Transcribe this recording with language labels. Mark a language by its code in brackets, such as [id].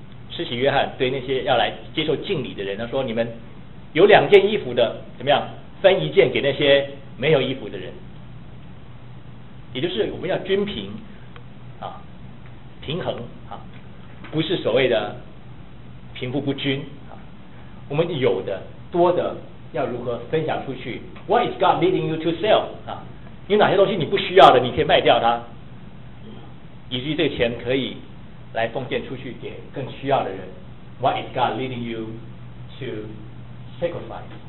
[zh] 施洗约翰对那些要来接受敬礼的人，他说：“你们有2件衣服的，怎么样？分一件给那些没有衣服的人。” 也就是我们要均平啊，平衡啊，不是所谓的贫富不均啊。我们有的多的要如何分享出去 ？ [en] What is God leading you to sell？ [zh] 啊，有哪些东西你不需要的，你可以卖掉它，以至于这个钱可以。来奉献出去给更需要的人。 [en] What is God leading you to sacrifice？